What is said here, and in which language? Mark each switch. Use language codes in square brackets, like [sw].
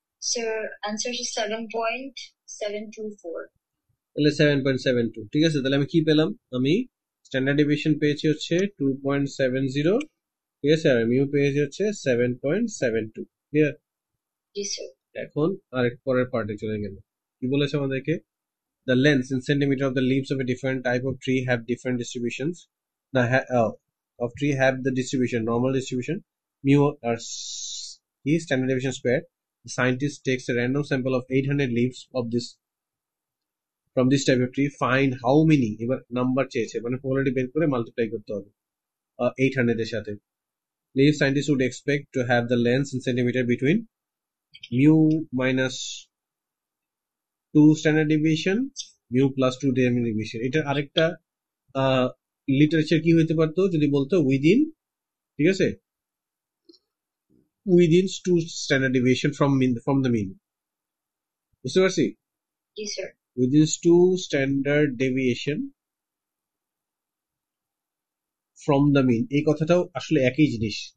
[bn] Sir answer হচ্ছে 7.724। তাহলে 7.72, ঠিক আছে। তাহলে আমি কি পেলাম? আমি স্ট্যান্ডার্ড ডেভিয়েশন পেয়েছি হচ্ছে 2.70, ঠিক আছে, আর মিউ পেয়েছি হচ্ছে 7.72, ক্লিয়ার? জি স্যার। এখন আরেক পরের পার্টে চলে গেল। কি বলেছে আমাদেরকে? [en] The lengths in centimeter of the leaves of a different type of tree have different distributions. The of tree have the distribution normal distribution mu or standard deviation square. The scientist takes a random sample of 800 leaves of this from this type of tree. Find how many, [bn] এবার number চেয়েছে, মানে probability বের করে multiply করতে হবে 800 এর সাথে। [en] Leaf scientists would expect to have the lengths in centimeter between mu minus 2 standard deviation, mu plus 2 standard deviation. [bn] এটার আরেকটা লিটারেচার কি হইতে পারতো যদি বলতো উইদিন, ঠিক আছে, [en] within 2 standard deviation from the mean, [bn] বুঝতে পারছি? জি sir. [en] within 2 standard deviation from the mean, [bn] এই কথাটাও আসলে একই জিনিস।